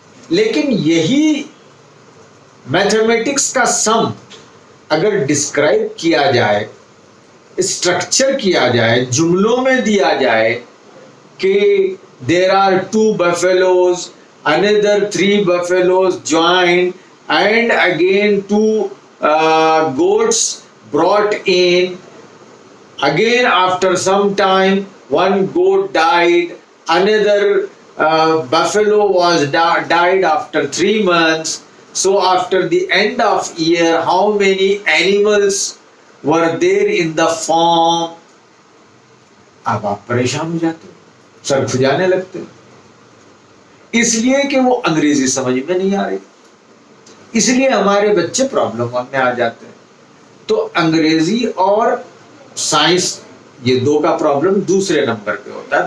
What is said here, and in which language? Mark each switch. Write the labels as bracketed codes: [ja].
[ur] لیکن یہی میتھمیٹکس کا سم اگر ڈسکرائب کیا جائے، اسٹرکچر کیا جائے، جملوں میں دیا جائے کہ [en] there are 2 buffaloes, another 3 buffaloes joined, and again 2 goats brought in. Again, after some time, one goat died, another buffalo was died after 3 months. So after the end of year, how many animals were there in the farm? [ur] اب آپ پریشان ہو جاتے ہو، سر کھجانے لگتے ہیں، اس لیے کہ وہ انگریزی سمجھ میں نہیں آ رہی، اس لیے ہمارے بچے پرابلم میں آ جاتے ہیں. تو انگریزی اور سائنس یہ دو کا پرابلم دوسرے نمبر پہ ہوتا ہے.